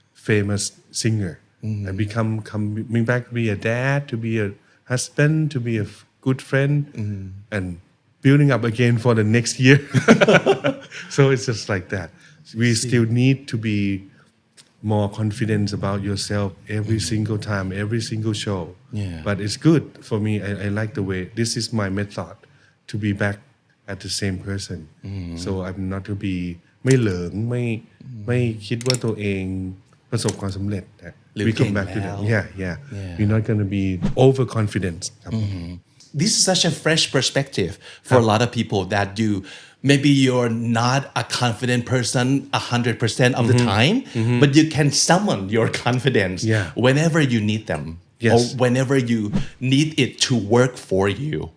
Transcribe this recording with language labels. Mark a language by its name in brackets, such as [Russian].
[English] famous singer. I become coming back to be a dad, to be a husband, to be a good friend, and building up again for the next year. So it's just like that. We still need to be more confident about yourself every single time, every single show. Yeah. But it's good for me. I like the way this is my method to be back at the same person. So I'm not to be [Thai] ไม่เหลิงไม่คิดว่าตัวเองประสบความสำเร็จนะ [English] We come back to that. Yeah. We're not going to be overconfident. [Thai] ครับ [English] This is such a fresh perspective for a lot of people that you maybe you're not a confident person 100% of the time, but you can summon your confidence whenever you need them or whenever you need it to work for you.